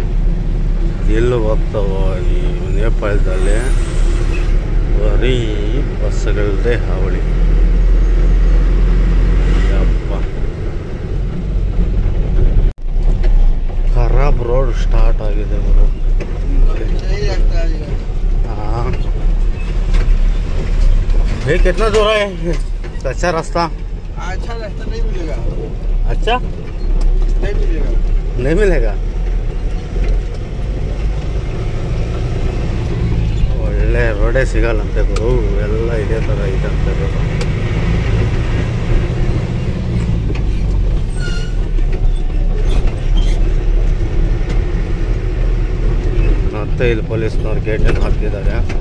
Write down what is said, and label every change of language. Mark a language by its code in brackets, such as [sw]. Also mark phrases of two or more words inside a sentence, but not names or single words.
[kn] ಎಲ್ಲೂ ಹೋಗ್ತಾವೋ ಈ ನೇಪಾಳದಲ್ಲಿ ಬರೀ ಬಸ್ಸುಗಳದ್ದೇ ಹಾವಳಿ. ಯಪ್ಪ, ಖರಾಬ್ [en] road start [kn] ಆಗಿದೆ ಗುರು. [hi] हाँ, ये कितना दूर है? अच्छा रास्ता? अच्छा रास्ता नहीं मिलेगा। अच्छा नहीं मिलेगा। नहीं मिलेगा? [kn] ಒಳ್ಳೆ ರೋಡೇ ಸಿಗಲ್ಲಂತೆ ಗುರು. ಎಲ್ಲ ಇದೇ ಥರ ಇದಂತೆ ರೋಡು. ಮತ್ತೆ ಇಲ್ಲಿ ಪೊಲೀಸ್ನವ್ರು ಗೇಟನ್ನು ಹಾಕಿದ್ದಾರೆ.